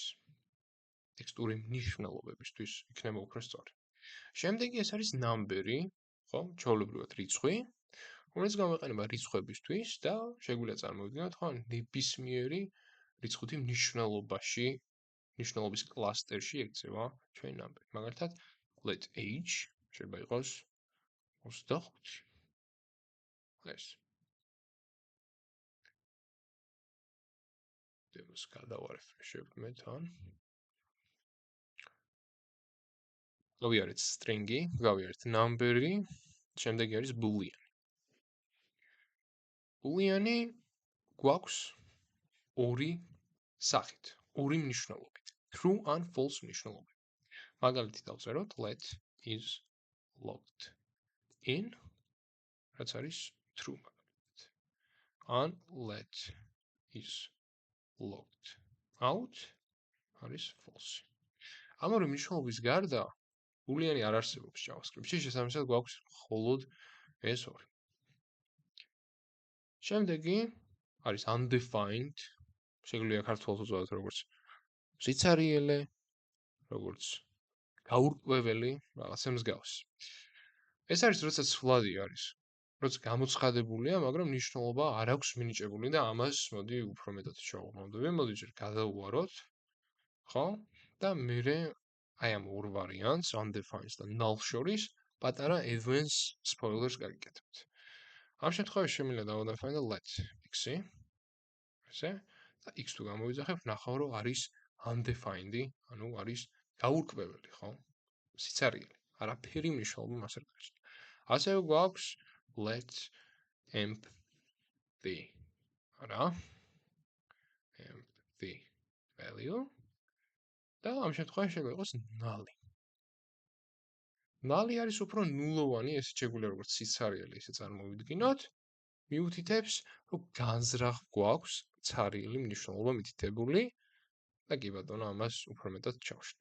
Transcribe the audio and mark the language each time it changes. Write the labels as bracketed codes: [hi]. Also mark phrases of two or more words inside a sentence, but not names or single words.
[ka] ტექსტური მნიშვნელობებისთვის იქნება უფრო სწორი. შემდეგი ეს არის number-ი, ხო, ჩვეულებრივად რიცხვი, რომელიც გამოიყენება რიცხვებისთვის და შეგვიძლია წარმოვიდგინოთ, ხო, ნებისმიერი რიცხვი მნიშვნელობაში, მნიშვნელობის კლასტერში ექცევა ჩვენი number. მაგალითად, [en] let age [ka] შეიძლება იყოს 25. ეს. დემოს გადავარეფრეშებ მე თან. გავიარეთ string-ი, გავიარეთ number-ი, შემდეგი არის boolean. Boolean-ი გვაქვს ორი სახით, ორი მნიშვნელობით, [en] true and false მნიშვნელობით. [ka] მაგალითი დავწეროთ [en] let is logged in, [ka] რაც არის true მაგალითად. ან [en] let is logged out [ka] არის false. ამ ორი მნიშვნელობის გარდა boolean-ი არ არსებობს JavaScript-ში, შესაბამისად გვაქვს მხოლოდ ეს ორი. შემდეგი არის undefined, შეგვიძლია ქართულად უწოდოთ როგორც სიცარიელე, როგორც გაურკვეველი, რაღაცა მსგავსი. ეს არის როდესაც სვლადი არის, როდესაც გამოცხადებულია, მაგრამ მნიშვნელობა არ აქვს მინიჭებული და ამას მოდი უფრო მეტად შევღმავდები. მოდი ჯერ გადავუაროთ, ხო? და მერე აი ამ ორ ვარიანტს, undefined და null შორის პატარა [en] advanced spoilers [ka] გაგიკეთებთ. ამ შემთხვევაში შემიძლია დავადეფაინდო [en] let x-ი, [ka] ესე, და x თუ გამოვიძახებ, ნახავ რომ არის undefined-ი, ანუ არის გაურკვეველი, ხო? სიცარიელე, არაფერი მნიშვნელობა მას არ გააჩნია. ასევე გვაქვს [en] let empty, [ka] არა? [en] empty value [ka] და ამ შემთხვევაში შეიძლება იყოს null-ი. null-ი არის უფრო ნულოვანი, ესე შეგვიძლია როგორც სიცარიელე ისე წარმოვიდგინოთ, მიუთითებს, რომ განზრახ გვაქვს ცარიელი მნიშვნელობა მითითებული და კი ბატონო, ამას უფრო მეტად ჩავშლი.